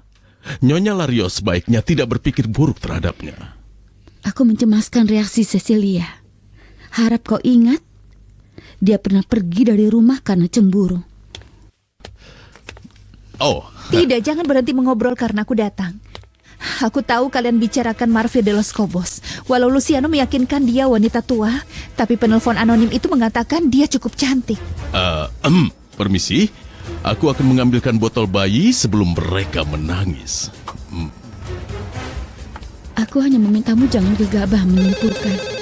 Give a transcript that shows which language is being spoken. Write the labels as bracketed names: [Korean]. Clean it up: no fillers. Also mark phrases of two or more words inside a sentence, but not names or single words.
[Indonesian] Nyonya Larios sebaiknya tidak berpikir buruk terhadapnya. Aku mencemaskan reaksi Cecilia. Harap kau ingat, dia pernah pergi dari rumah karena cemburu. Oh, Tidak, jangan berhenti mengobrol karena aku datang. Aku tahu kalian bicarakan Marvil de los Cobos. Walau Luciano meyakinkan dia wanita tua, tapi penelpon anonim itu mengatakan dia cukup cantik. Permisi, aku akan mengambilkan botol bayi sebelum mereka menangis. Aku hanya memintamu jangan gegabah menyimpulkan.